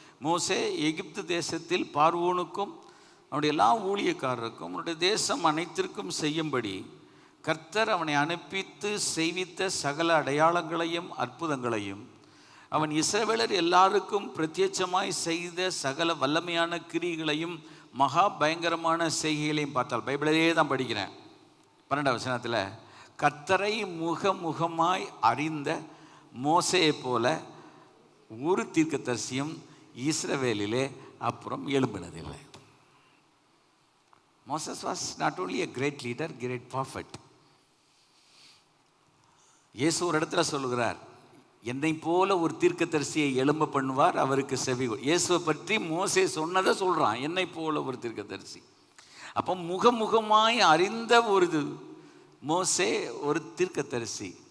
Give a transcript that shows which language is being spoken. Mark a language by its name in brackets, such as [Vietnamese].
[Tamil] மோசே எகிப்து தேசத்தில் பார்வோனுக்கும் அவனுடைய எல்லா ஊழியக்காரருக்கும் அவனுடைய தேசம் அனைத்திற்கும் செய்யும்படி கர்த்தர் அவனை அனுப்பித்து செய்வித்த சகல அடையாளங்களையும் அற்புதங்களையும், அவன் இஸ்ரவேலர் எல்லாருக்கும் பிரத்யட்சமாய் செய்த சகல வல்லமையான கிரியைகளையும் மகா பயங்கரமான செய்கைகளையும் பார்த்தால், பைபிளையே தான் படிக்கிறேன், 12ஆம் வசனத்தில், கர்த்தரை முகமுகமாய் அறிந்த மோசேயை போல ஒரு தீர்க்கதரிசியும் இஸ்ரவேலிலே அப்புறம் எழும்பினதில்லை. [English] Moses was not only a great leader, great prophet. [Tamil] இயேசு ஒரு இடத்துல சொல்லுகிறார், என்னை போல ஒரு தீர்க்கதரிசியை எழும்ப பண்ணுவார், அவருக்கு செவி. இயேசுவை பற்றி மோசே சொன்னதை சொல்கிறான், என்னை போல ஒரு தீர்க்கதரிசி. அப்போ முகமுகமாய் அறிந்த ஒரு மோசே ஒரு தீர்க்கதரிசி.